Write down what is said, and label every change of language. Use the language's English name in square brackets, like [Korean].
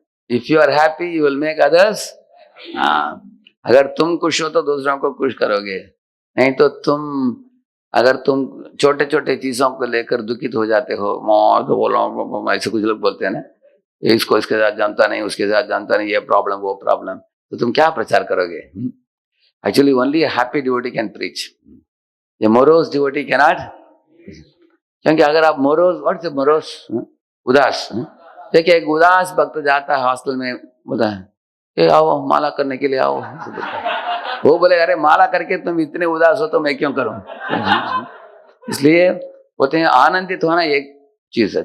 [English] If you are happy you will make others. [Hindi] अगर तुम खुश हो तो दूसरों को खुश करोगे, नहीं तो अगर तुम छोटे छोटे चीजों को लेकर दुखित हो जाते हो, तो बोलो, ऐसे कुछ लोग बोलते हैं ना, इसको इसके साथ जानता नहीं, उसके साथ जानता नहीं, ये प्रॉब्लम वो प्रॉब्लम, तो तुम क्या प्रचार करोगे? [English] Actually only a happy devotee can preach. A morose devotee cannot. [Hindi] क्योंकि अगर आप [English] what is morose, [Hindi] उदास, देखिए एक उदास भक्त जाता है हॉस्टल में, बोलता है, ए आओ माला करने के लिए आओ। वो बोले, अरे माला करके तुम इतने उदास हो तो मैं क्यों करूं? इसलिए बोलते हैं आनंदित होना एक चीज है।